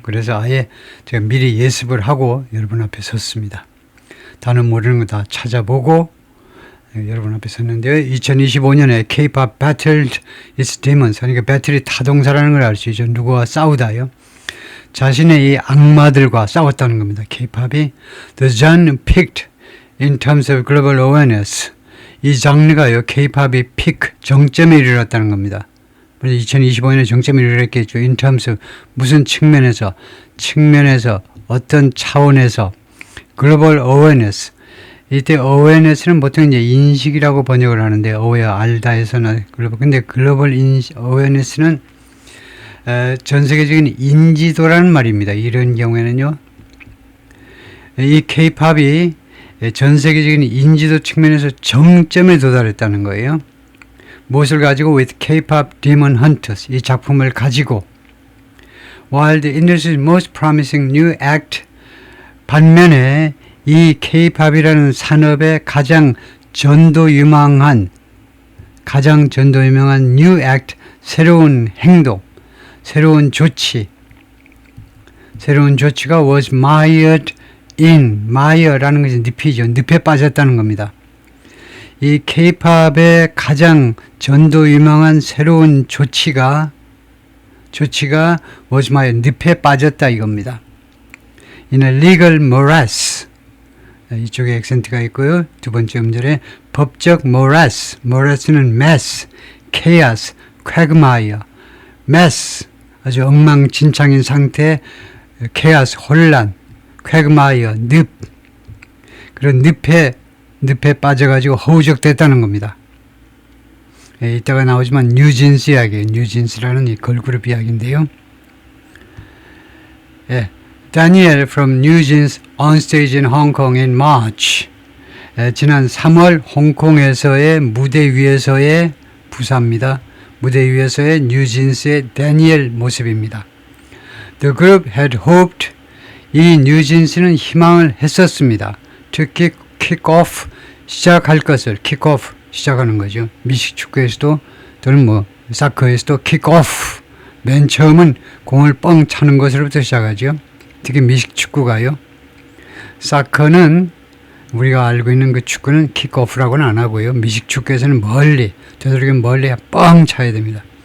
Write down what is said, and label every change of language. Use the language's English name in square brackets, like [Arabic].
[Korean] 그래서 아예 제가 미리 예습을 하고 여러분 앞에 섰습니다. 단어 모르는 거 다 찾아보고 여러분 앞에 섰는데요. [English] 2025년에 K-pop battled its demons. [Korean] 그러니까 배틀이 타동사라는 걸 알 수 있죠. 누구와 싸우다요. 자신의 이 악마들과 싸웠다는 겁니다. [English] K-pop이 The genre peaked in terms of global awareness. [Korean] 이 장르가요. K-pop이 peak, 정점에 이르렀다는 겁니다. 2025년에 정점에 이르렀겠죠. [English] In terms of [Korean] 무슨 측면에서 어떤 차원에서 [English] global awareness. [Korean] 이때 awareness는 보통 이제 인식이라고 번역을 하는데 aware 알다에서는 근데 global awareness는 전 세계적인 인지도라는 말입니다. 이런 경우에는요. 이 K-팝이 전 세계적인 인지도 측면에서 정점에 도달했다는 거예요. 무엇을 가지고 [English] with K-pop Demon Hunters [Korean] 이 작품을 가지고 [English] while the industry's most promising new act [Korean] 반면에 이 K-팝이라는 산업의 가장 전도 유망한 [English] new act [Korean] 새로운 행동 새로운 조치가 [English] was mired in, [Korean] mire라는 것이 늪이죠. 늪에 빠졌다는 겁니다. 이 K-팝의 가장 전도 유명한 새로운 조치가 [English] was mired, [Korean] 늪에 빠졌다 이겁니다. [English] In a legal morass, [Korean] 이쪽에 액센트가 있고요. 두 번째 음절에 법적 morass는 mess, chaos, quagmire, mess, 아주 엉망진창인 상태, 케아스, 혼란, 퀘그마이어, 늪. 그런 늪에 빠져가지고 허우적됐다는 겁니다. 이따가 나오지만 뉴진스 이야기, 뉴진스라는 이 걸그룹 이야기인데요. [English] Daniel from 뉴진스 on stage in Hong Kong in March. [Korean] 지난 3월 홍콩에서의 무대 위에서의 부사입니다. 무대 위에서의 뉴진스의 다니엘 모습입니다. The group had hoped 이 뉴진스는 희망을 했었습니다. [English] To kick off [Korean] 시작할 것을 [English] kick off [Korean] 시작하는 거죠. 미식 축구에서도 또는 사커에서도 kick off 맨 처음은 공을 뻥 차는 것으로부터 시작하죠. 특히 미식 축구가요. 사커는 우리가 알고 있는 그 축구는 킥오프라고는 안 하고요. 미식 축구에서는 되도록이면 멀리 뻥 차야 됩니다.